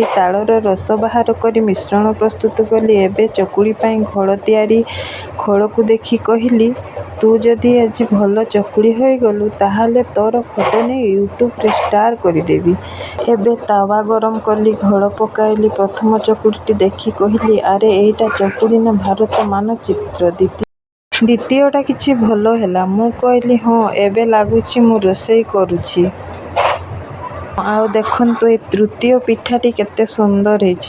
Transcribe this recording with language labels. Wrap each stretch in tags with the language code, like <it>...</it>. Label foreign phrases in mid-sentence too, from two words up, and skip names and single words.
<or>ତାଡ଼ର ରସ ବାହାର କରି ମିଶ୍ରଣ ପ୍ରସ୍ତୁତ କଲି। ଏବେ ଚକୁଳି ପାଇଁ ଘୋଳ ତିଆରି। ଘୋଳ କୁ ଦେଖି କହିଲି ତୁ ଯଦି ଆଜି ଭଲ ଚକୁଳି ହୋଇ ଗଲୁ ତାହାହେଲେ ତୋର ଫୋଟୋ ନେଇ ୟୁଟ୍ୟୁବ ରେ ଷ୍ଟାର କରିଦେବି। ଏବେ ତାୱା ଗରମ କଲି ଘୋଳ ପକାଇଲି। ପ୍ରଥମ ଚକୁଳି ଦେଖି କହିଲି ଅରେ ଏଇଟା ଚକୁଳି ନା ଭାରତ ମାନଚିତ୍ର। ଦ୍ୱିତୀୟଟା କିଛି ଭଲ ହେଲା ମୁଁ କହିଲି ହଁ ଏବେ ଲାଗୁଛି ମୁଁ ରୋଷେଇ କରୁଛି। ଆଉ ଦେଖନ୍ତୁ ଏ ତୃତୀୟ ପିଠାଟି କେତେ ସୁନ୍ଦର ହେଉଛି।</or>